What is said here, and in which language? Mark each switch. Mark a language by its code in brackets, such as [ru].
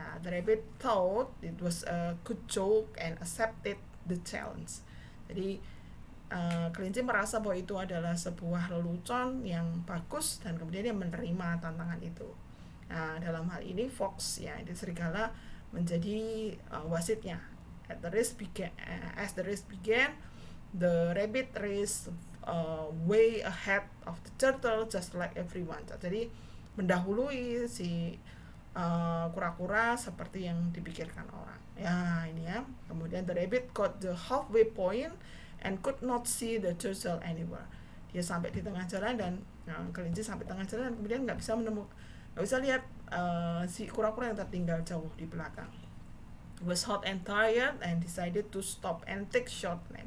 [en] The rabbit thought it was a good joke and accepted the challenge. [id] Jadi kelinci merasa bahwa itu adalah sebuah lelucon yang bagus dan kemudian dia menerima tantangan itu. Nah, dalam hal ini fox, ya, itu serigala, menjadi wasitnya. [en] As the race began, the rabbit raced way ahead of the turtle just like everyone. [id] Jadi mendahului si kura-kura seperti yang dipikirkan orang. Ya, ini, ya. [en] Kemudian the rabbit got the halfway point and could not see the turtle anywhere. [id] Dia sampai di tengah jalan dan kelinci sampai tengah jalan dan kemudian nggak bisa lihat si kura-kura yang tertinggal jauh di belakang. [en] Was hot and tired and decided to stop and take short nap.